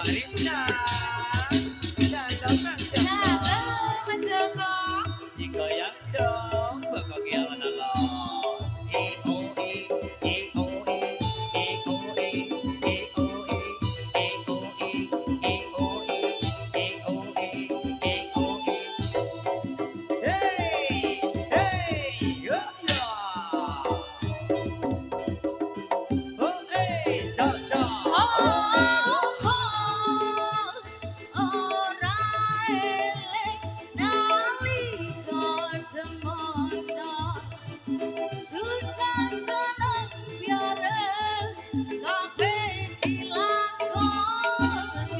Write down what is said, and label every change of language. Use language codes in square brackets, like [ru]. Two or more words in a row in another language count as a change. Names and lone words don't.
[id] Cakep, Mas Joko. Digoyang dong, pokok ya mana lo. Hey, hey, yo yo. Oh, hey, so so. [jv] Ora eleng nalika semono susah sono biareng kabeh dilakoni